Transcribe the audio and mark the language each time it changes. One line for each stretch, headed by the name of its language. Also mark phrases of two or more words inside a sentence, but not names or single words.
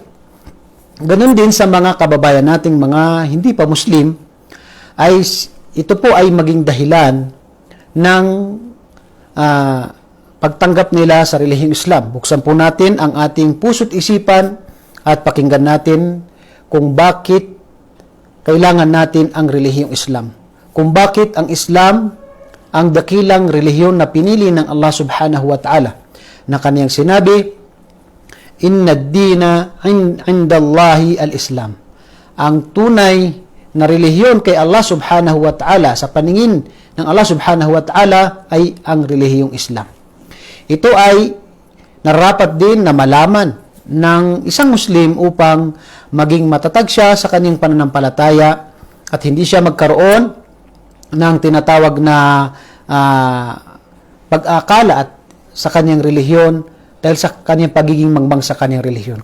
Filipino: Ganun din sa mga kababayan nating mga hindi pa Muslim, ay ito po ay maging dahilan ng pagtanggap nila sa relihiyong Islam. Buksan po natin ang ating puso't isipan at pakinggan natin kung bakit kailangan natin ang relihiyong Islam. Kung bakit ang Islam ang dakilang relihiyon na pinili ng Allah
Arabic: سبحانه وتعالى,
Filipino: na kaniyang sinabi,
Arabic: إن الدين عند الله الإسلام.
Filipino: Ang tunay na relihiyon kay Allah
Arabic: سبحانه وتعالى,
Filipino: sa paningin ng Allah
Arabic: سبحانه وتعالى,
Filipino: ay ang relihiyong Islam. Ito ay narapat din na malaman ng isang Muslim upang maging matatag siya sa kanyang pananampalataya at hindi siya magkaroon ng tinatawag na pag-akala at sa kanyang relihiyon dahil sa kanyang pagiging mangbang sa kanyang relihiyon.